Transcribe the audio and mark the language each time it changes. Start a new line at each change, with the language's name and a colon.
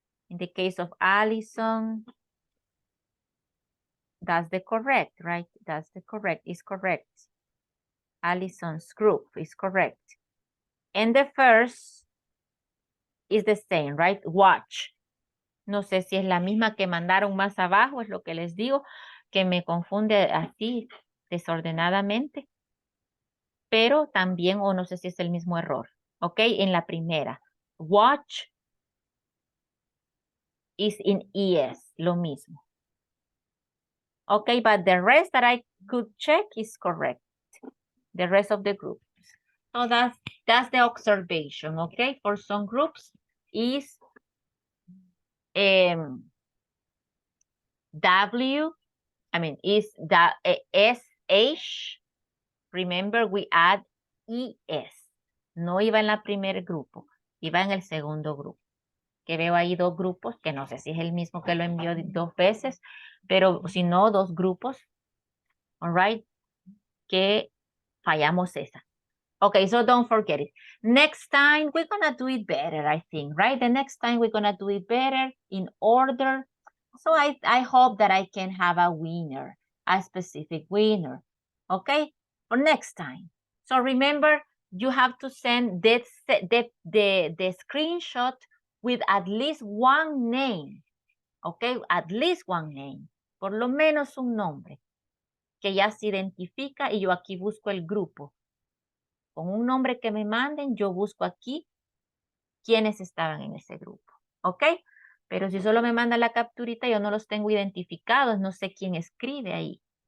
English: In the case of Allison, that's the correct, right? That's the correct, is correct. Allison's group is correct. And the first is the same, right? Watch.
Spanish: No sé si es la misma que mandaron más abajo, es lo que les digo, que me confunde así desordenadamente. Pero también, o no sé si es el mismo error. ¿Ok? En la primera.
English: Watch is in ES,
Spanish: lo mismo.
English: Okay, but the rest that I could check is correct. The rest of the group. So that's the observation, okay? For some groups is W, I mean, is the SH. Remember, we add ES.
Spanish: No iba en la primer grupo, iba en el segundo grupo. Que veo ahí dos grupos, que no sé si es el mismo que lo envió dos veces, pero si no, dos grupos.
English: All right,
Spanish: que fallamos esa.
English: Okay, so don't forget it. Next time, we're going to do it better, I think, right? The next time, we're going to do it better in order. So I hope that I can have a winner, a specific winner, okay? For next time. So remember, you have to send the screenshot with at least one name, okay? At least one name.
Spanish: Por lo menos un nombre que ya se identifica y yo aquí busco el grupo. Con un nombre que me manden, yo busco aquí quiénes estaban en ese grupo, ¿ok? Pero si solo me mandan la capturita, yo no los tengo identificados, no sé quién escribe ahí.